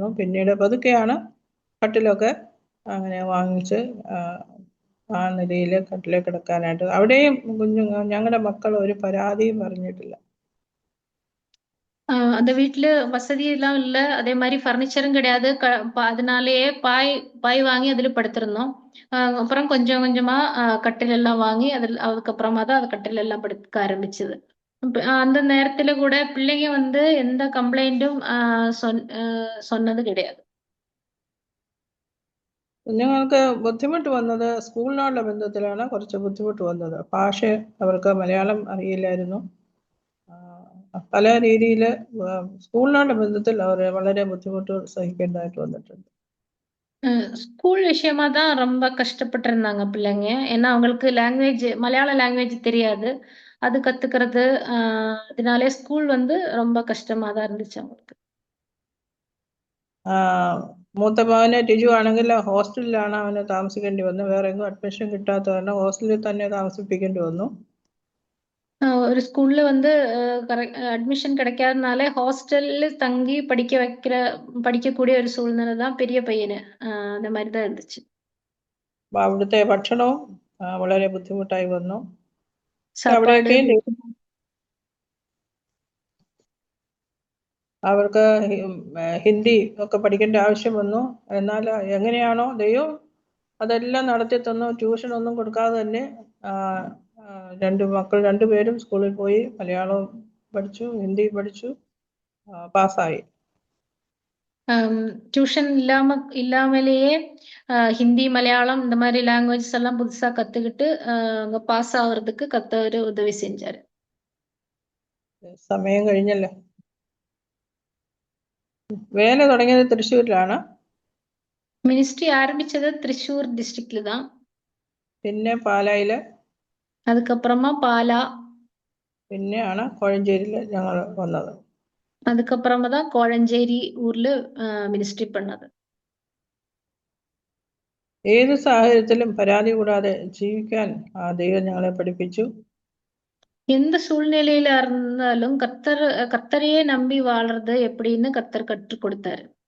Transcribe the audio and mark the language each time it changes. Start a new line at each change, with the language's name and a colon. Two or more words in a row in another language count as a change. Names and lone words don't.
Malayalam: പിന്നീട് പതുക്കെയാണ് കട്ടിലൊക്കെ അങ്ങനെ വാങ്ങിച്ച് ആ നിലയിൽ കട്ടിലേക്ക് കിടക്കാനായിട്ട്. അവിടെയും ഞങ്ങളുടെ മക്കൾ ഒരു പരാതിയും പറഞ്ഞിട്ടില്ല.
Tamil: அந்த வீட்ல வசதி எல்லாம் இல்ல. அதே மாதிரி ஃபர்னிச்சரும் கிடையாது. அதனாலேயே பாய் வாங்கி அதுல படுத்திருந்தோம். அப்புறம் கொஞ்சம் கொஞ்சமா கட்டில் எல்லாம் வாங்கி அதுக்கப்புறமா தான் அது கட்டில் எல்லாம் படுக்க ஆரம்பிச்சது. அந்த நேரத்துல கூட பிள்ளைங்க வந்து எந்த கம்ப்ளைண்ட்டும் சொன்னது கிடையாது.
Malayalam: കുഞ്ഞുങ്ങൾക്ക് ബുദ്ധിമുട്ട് വന്നത് സ്കൂളിനോടുള്ള ബന്ധത്തിലാണ് കുറച്ച് ബുദ്ധിമുട്ട് വന്നത്. ഭാഷ അവർക്ക് മലയാളം അറിയില്ലായിരുന്നു. പല രീതിയിൽ സ്കൂളിനോടുള്ള ബന്ധത്തിൽ അവർ വളരെ ബുദ്ധിമുട്ട് സഹിക്കേണ്ടതായിട്ട് വന്നിട്ടുണ്ട്.
Tamil: ஸ்கூல் விஷயமா தான் ரொம்ப கஷ்டப்பட்டு இருந்தாங்க பிள்ளைங்க. ஏன்னா அவங்களுக்கு மலையாள லாங்குவேஜ் தெரியாது. அது கத்துக்கிறது. அதனாலே ஸ்கூல் வந்து ரொம்ப கஷ்டமா தான் இருந்துச்சு அவங்களுக்கு.
Malayalam: മൂത്ത മകന് ടിജു ആണെങ്കിൽ ഹോസ്റ്റലിലാണ് അവന് താമസിക്കേണ്ടി വന്നത്. വേറെ എങ്ങും അഡ്മിഷൻ കിട്ടാത്ത കാരണം ഹോസ്റ്റലിൽ തന്നെ താമസിപ്പിക്കേണ്ടി വന്നു.
Tamil: ஒரு ஸ்கூல்ல வந்து அட்மிஷன் கிடைக்காதனால ஹாஸ்டல்ல தங்கி படிக்கக்கூடிய ஒரு சூழ்நிலை தான் பெரிய பையന്. அந்த மாதிரி தான் இருந்துச்சு.
Malayalam: അവിടുത്തെ ഭക്ഷണവും വളരെ ബുദ്ധിമുട്ടായി വന്നു.
Tamil: சாப்பாடு
Malayalam: അവർക്ക് ഹിന്ദി ഒക്കെ പഠിക്കേണ്ട ആവശ്യം വന്നു. എന്നാൽ എങ്ങനെയാണോ ദൈവം അതെല്ലാം നടത്തി തന്നു. ട്യൂഷൻ ഒന്നും കൊടുക്കാതെ തന്നെ രണ്ടുപേരും സ്കൂളിൽ പോയി മലയാളം പഠിച്ചു, ഹിന്ദി പഠിച്ചു, പാസ്സായി.
Tamil: டியூஷன் இல்லாமலேயே ஹிந்தி மலையாளம் இந்த மாதிரி லாங்குவேஜஸ் எல்லாம் புதுசா கத்துக்கிட்டு அங்க பாஸ் ஆகுறதுக்கு கர்த்தர் உதவி செஞ்சாரு.
Malayalam: സമയം കഴിഞ്ഞല്ലോ. വേല തുടങ്ങിയത് തൃശ്ശൂരിലാണ്.
Tamil: மினிஸ்ட்ரி ஆரம்பிச்சது திருச்சூர் டிஸ்ட்ரிக்ட்ல தான்.
Malayalam: പിന്നെ പാലായില്,
Tamil: அதுக்கப்புறமா பாலா,
Malayalam: പിന്നെയാണ് കോഴഞ്ചേരിയില് ഞങ്ങൾ വന്നത്.
Tamil: அதுக்கப்புறமா தான் கோழஞ்சேரி ஊர்ல மினிஸ்ட்ரி பண்ணது.
Malayalam: ഏത് സാഹചര്യത്തിലും പരാതി കൂടാതെ ജീവിക്കാൻ ദൈവം ഞങ്ങളെ പഠിപ്പിച്ചു.
Tamil: எந்த சூழ்நிலையில இருந்தாலும் கர்த்தரையே நம்பி வாழறது எப்படின்னு கர்த்தர் கற்றுக் கொடுத்தாரு.